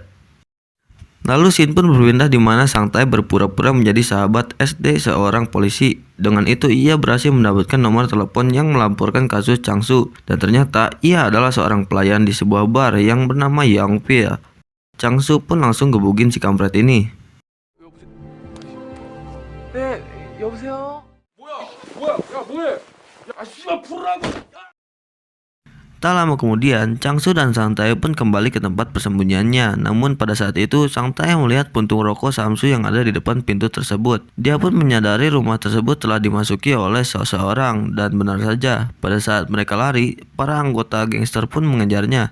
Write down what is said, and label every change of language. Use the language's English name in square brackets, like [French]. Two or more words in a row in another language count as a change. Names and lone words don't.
[Indonesian] Lalu scene pun berpindah di mana Sang Tae berpura-pura menjadi sahabat SD seorang polisi. Dengan itu ia berhasil mendapatkan nomor telepon yang melaporkan kasus Changsu. Dan ternyata ia adalah seorang pelayan di sebuah bar yang bernama Yang Pil. Changsu pun langsung gebugin si kampret ini. [Korean] 여보세요? 뭐야? 야 뭐해? 야 씨발 풀으라고! [Indonesian] Tak lama kemudian, Changsu dan Sang Tae pun kembali ke tempat persembunyiannya. Namun pada saat itu, Sang Tae melihat puntung rokok Samsu yang ada di depan pintu tersebut. Dia pun menyadari rumah tersebut telah dimasuki oleh seseorang. Dan benar saja, pada saat mereka lari, para anggota gangster pun mengejarnya.